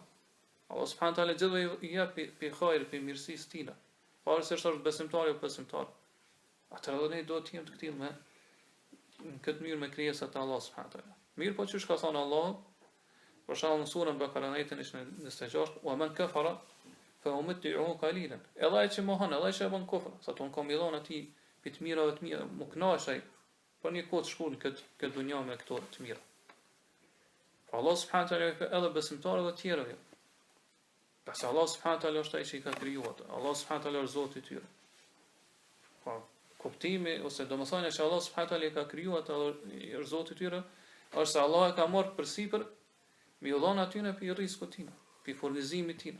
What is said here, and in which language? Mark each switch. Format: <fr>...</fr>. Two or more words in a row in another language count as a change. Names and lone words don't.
<sq>Allah</sq> <ar>سبحانه وتعالى</ar> <sq>gjithë i jep pi hajër, pi mirësisë tina. Pavarësisht është besimtar apo besimtar. Atëherë ne do të jemi të këtij me në këtë mënyrë me krijesat e Allah</sq> <ar>سبحانه وتعالى.</ar> <sq>Mirë po çish ka thënë Allah, për shembull në surën Bakara ajetin 26,</sq> <ar>"ومن كفر فأمتعه قليلا."</ar> <sq>Edhe ai që mohon, edhe ai që bën kufër, sa ton kam i dhënë atij pi të mirave të mira, më kënaqej për një kohë të shkurtër këtë dunjë me këto të mira. Allah</sq> <ar>سبحانه وتعالى</ar> <sq>edhe besimtarëve të tjerë. Pasi Allah</sq> <ar>سبحانه وتعالى</ar> <sq>është ai që i ka krijuar. Allah</sq> <ar>سبحانه وتعالى</ar> <sq>është Zoti i tyre. Po, kuptimi ose domethënia që Allah</sq> <ar>سبحانه وتعالى</ar> <sq>i ka krijuar është Zoti i tyre, është se Allah e ka marrë përsipër me u dhënë atyre për rrezikun tim, për furnizimin tim.</sq>